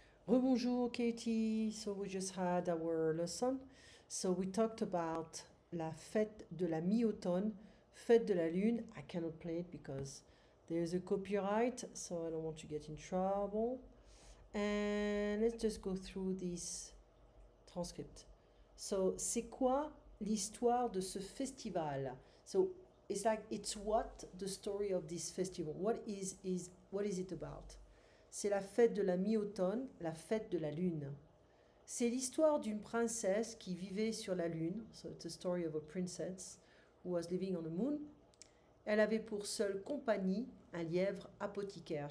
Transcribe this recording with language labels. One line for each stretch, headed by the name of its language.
English: Rebonjour Katie, so we just had our lesson. So we talked about
French: la fête de la mi-automne, fête de la lune.
English: I cannot play it because there's a copyright, so I don't want to get in trouble. And let's just go through this transcript.
French: So, c'est quoi l'histoire de ce festival?
English: So, it's like, it's what the story of this festival? What is it about?
French: C'est la fête de la mi-automne, la fête de la lune. C'est l'histoire d'une princesse qui vivait sur la lune.
English: So it's a story of a princess who was living on the moon.
French: Elle avait pour seule compagnie un lièvre apothicaire.